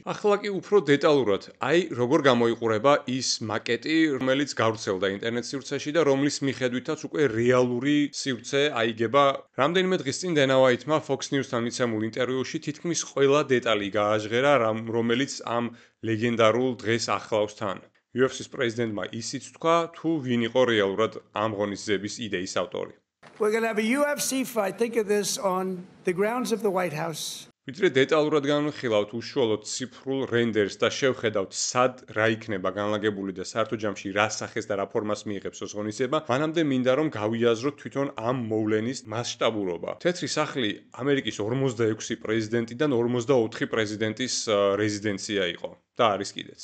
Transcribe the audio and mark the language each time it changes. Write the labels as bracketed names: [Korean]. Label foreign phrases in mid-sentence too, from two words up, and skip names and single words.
[Georgian] ახლა კი უფრო დეტალურად, როგორ გამოიყურება ის მაკეტი, რომელიც გავრცელდა ინტერნეტ სივრცეში და რომლის მიხედვითაც უკვე რეალური სივრცე აიგება. რამდენიმე დღის წინ დენა ვაითმა Fox News-თან მიცემულ ინტერვიუში თითქმის ყველა დეტალი გააჟღერა, რომელიც ამ ლეგენდარულ დღეს ახლავს თან. UFC-ს პრეზიდენტმა ისიც თქვა, თუ ვინ იყო რეალურად ამ ღონისძიების იდეის ავტორი. [English] We're going to have a UFC fight. Think of this on the grounds of the White House. [Georgian] ვიდრე დეტალურად განვიხილავთ უშუალოდ ციფრულ რენდერს და შევხედავთ სად რა იქნება განლაგებული და საერთო ჯამში რა სახეს და რა ფორმას მიიღებს ეს ღონისძიება, მანამდე მინდა რომ გავიაზროთ თვითონ ამ მოვლენის მასშტაბურობა. თეთრი სახლი ამერიკის 46 პრეზიდენტიდან 44 პრეზიდენტის რეზიდენცია იყო და არის კიდეც.